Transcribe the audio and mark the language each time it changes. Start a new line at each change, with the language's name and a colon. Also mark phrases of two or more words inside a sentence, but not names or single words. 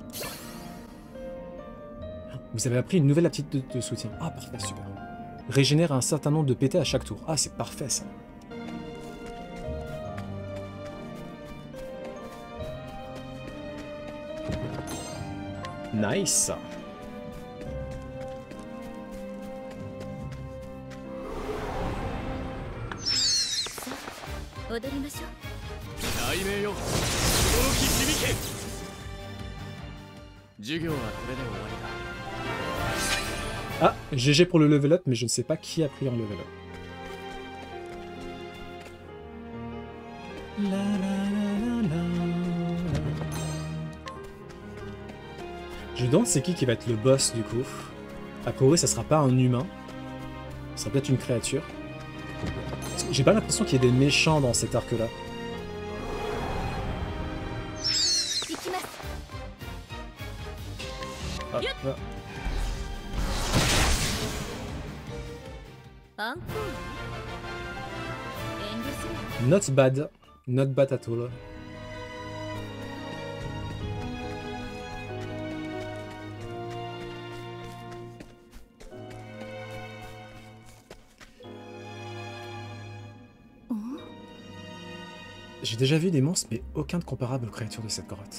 French: Vous avez appris une nouvelle aptitude de soutien. Ah parfait, super. Régénère un certain nombre de PT à chaque tour. Ah c'est parfait ça. Nice.
Japanese: 踊りましょう。雷鳴よ、驚き響け。授業はこれで終わりだ。
French: Ah, GG pour le
English: level up,
French: mais je ne sais pas qui a pris un
English: level up. La, la, la, la, la.
French: Je me demande c'est qui va être le boss du coup. A priori, ça sera pas un humain. Ça sera peut-être une créature. J'ai pas l'impression qu'il y ait des méchants dans cet arc-là. Hop, là.
English: Not bad. Not bad at all.
French: J'ai déjà vu des monstres, mais aucun de comparable aux créatures de cette grotte.